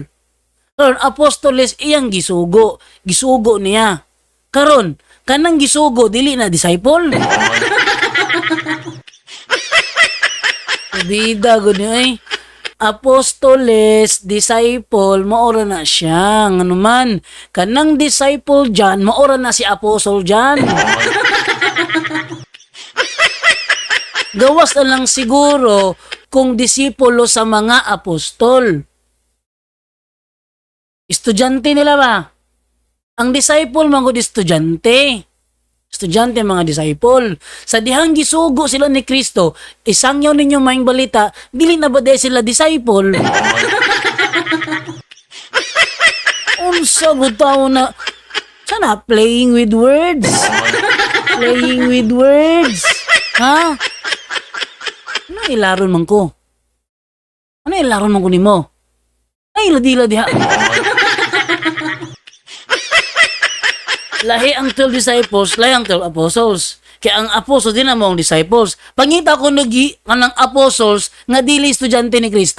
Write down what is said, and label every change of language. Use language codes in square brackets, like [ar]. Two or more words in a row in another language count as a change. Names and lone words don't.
[ceb] Karon apostoles iyang gisugo. Gisugo niya. Karon kanang gisugo dili na disciple. Bida gud ni ay. Apostoles, disciple, maora na siya. Ano man, kanang disciple dyan, maora na si apostle dyan. Gawas na lang siguro kung disipulo sa mga apostol. Estudyante nila ba? Ang disciple, mga estudyante. Estudyante mga disciple. Sa dihang gisugo sila ni Kristo, isangyaw ninyo maing balita, dili na ba dahil sila disciple? Unsa butaw na sana [en] playing with words. Playing with words. [ceb] Ha? Ano ilaron man ko? Ano ilaron man ko nimo? Ay ladi-ladi ha. Lahi ang 12 disciples, lahi ang 12 apostles. Kaya ang apostles din ang mga disciples. Pangita ko nagi kanang apostles nga dili estudyante ni Kristo.